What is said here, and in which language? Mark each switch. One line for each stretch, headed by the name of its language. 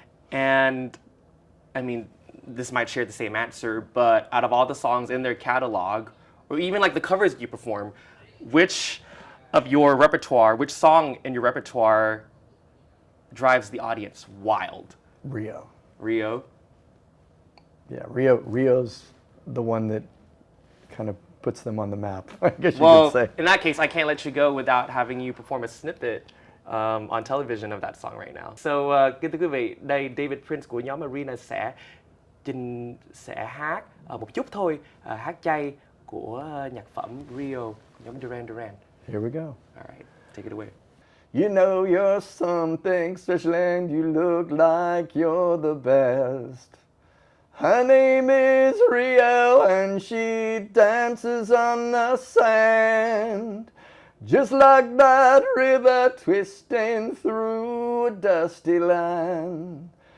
English: And I mean, this might share the same answer, but out of all the songs in their catalog, or even like the covers you perform, which of your repertoire, which song in your repertoire drives the audience wild? Rio. Rio? Yeah, Rio's the one that kind of puts them on the map, I guess you Well, could say. in that case, I can't let you go without having you perform a snippet on television of that song right now.
Vietnamese: So, kính thưa quý vị, đây David Prince của nhóm Arena sẽ hát một chút thôi, hát chay của nhạc phẩm Rio, nhóm Duran Duran.
English: Here we go. All right, take it away. You know you're something special and you look like you're the best. Her name is Rio and she dances on the sand, just like that river twisting through a dusty land.